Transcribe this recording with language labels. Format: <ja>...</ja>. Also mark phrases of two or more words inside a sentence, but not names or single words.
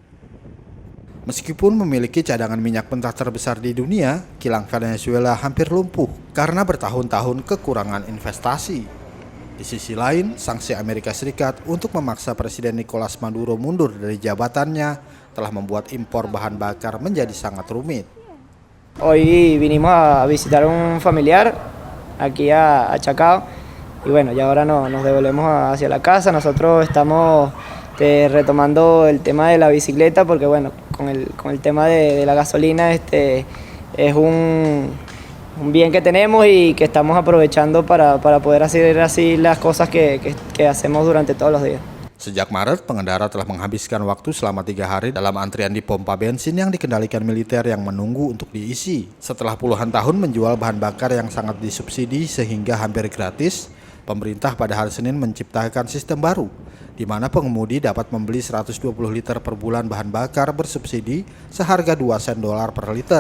<id>Meskipun memiliki cadangan minyak mentah terbesar di dunia, kilang Venezuela hampir lumpuh karena bertahun-tahun kekurangan investasi. Di sisi lain, sanksi Amerika Serikat untuk memaksa Presiden Nicolas Maduro mundur dari jabatannya telah membuat impor bahan bakar menjadi sangat rumit.</id> <es>Hoy vinimos a visitar un familiar aquí a Chacao y bueno, ya ahora nos devolvemos hacia la casa. Nosotros estamos retomando el tema de la bicicleta porque bueno, con el tema de la gasolina es un bien que tenemos y que estamos aprovechando para poder hacer así las cosas que hacemos durante todos los días.</es> <id>Sejak Maret, pengendara telah menghabiskan waktu selama 3 hari dalam antrian di pompa bensin yang dikendalikan militer yang menunggu untuk diisi. Setelah puluhan tahun menjual bahan bakar yang sangat disubsidi sehingga hampir gratis, pemerintah pada hari Senin menciptakan sistem baru, di mana pengemudi dapat membeli 120 liter per bulan bahan bakar bersubsidi seharga 2 sen dolar per liter.</id>